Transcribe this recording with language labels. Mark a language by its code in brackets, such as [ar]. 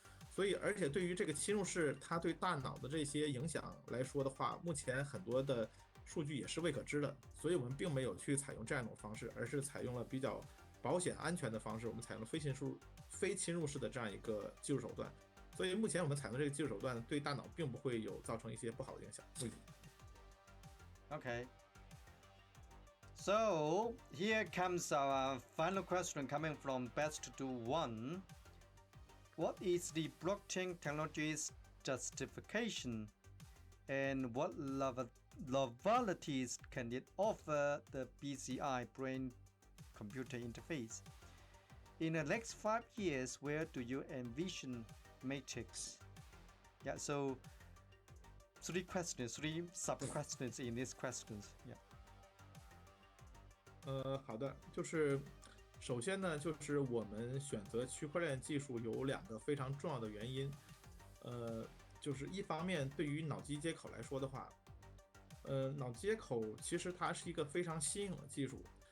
[zh] 所以，而且对于这个侵入式它对大脑的这些影响来说的话，目前很多的数据也是未可知的。所以我们并没有去采用这样一种方式，而是采用了比较保险安全的方式，我们采用了非侵入式的这样一个技术手段。所以目前我们采用这个技术手段对大脑并不会有造成一些不好的影响。 [en] Okay. So here comes our final question coming from Best to One. What is the blockchain technology's justification, and what novelities can it offer the BCI brain-computer interface? In the next 5 years, where do you envision Matrix? Yeah, so three sub-questions in these questions. Yeah. [zh] 好的，就是首先呢，就是我们选择区块链技术有2个非常重要的原因。就是一方面对于脑机接口来说的话，脑机接口其实它是一个非常新颖的技术。